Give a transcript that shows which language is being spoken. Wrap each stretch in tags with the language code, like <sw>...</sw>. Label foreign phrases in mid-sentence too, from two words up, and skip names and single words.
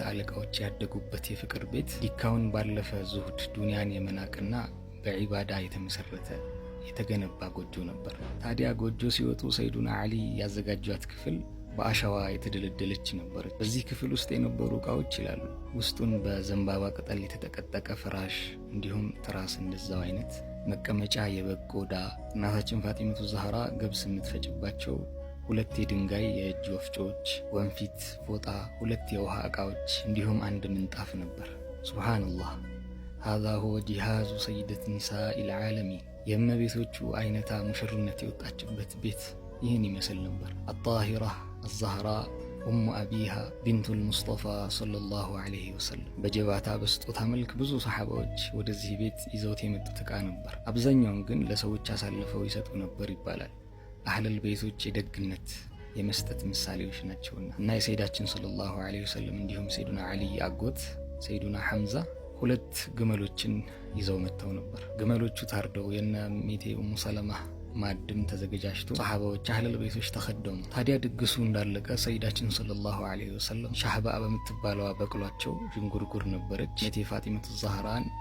<am>አለቃዎች ያደጉበት የፍቅር ቤት ዲካውን ባለፈ ዙሁድ ዱንያን የመናቅና በዒባዳ የተመሰረተ የተገነባ ጎጆ ነበር። ታዲያ ጎጆ ሲወጡ ሰይዱና ዓሊ ያዘጋጇት ክፍል በአሸዋ የተደለደለች ነበረች። በዚህ ክፍል ውስጥ የነበሩ ዕቃዎች ይላሉ ውስጡን በዘንባባ ቅጠል የተጠቀጠቀ ፍራሽ እንዲሁም ትራስ፣ እንደዛው አይነት መቀመጫ፣ የበግ ቆዳ፣ እናታችን ፋጢመቱ ዛህራ ገብስ የምትፈጭባቸው 2 የድንጋይ የእጅ ወፍጮዎች፣ ወንፊት፣ ፎጣ፣ 2 የውሃ ዕቃዎች እንዲሁም 1 ምንጣፍ ነበር። ሱብሃንአላህ</am> <ar>هذا هو جهاز سيدة نساء</ar> <am>العالمين የእመቤቶቹ አይነታ ሙሽርነት የወጣችበት ቤት ይህን ይመስል ነበር።</am> <ar>الطاهرة الزهراء أم أبيها بنت المصطفى صلى الله عليه وسلم</ar> <am>በጀባታ በስጦታ መልክ ብዙ ሰሓባዎች ወደዚህ ቤት ይዘውት የመጡት ዕቃ ነበር። አብዛኛውን ግን ለሰዎች አሳልፈው ይሰጡ ነበር ይባላል። አህለል ቤቶች የደግነት የመስጠት ምሳሌዎች ናቸውና እና የሰይዳችን</am> <ar>صلى الله عليه وسلم</ar> <am>እንዲሁም ሰይዱና ዓሊ አጎት ሰይዱና ሐምዛ 2 ግመሎችን ይዘው መጥተው ነበር። ግመሎቹ ታርደው የነ እሜቴ ኡሙ ሰለማ ማዕድም ተዘጋጅቶ ሰሃባዎች አህለል ቤቶች ተኸደሙ። ታዲያ ድግሱ እንዳለቀ ሰይዳችን</am> <ar>صلى الله عليه وسلم</ar> <am>ሻህባ በምትባለዋ በቅሏቸው ዥንጉርጉር ነበረች። እሜቴ ፋጢመቱ ዛህራን</am>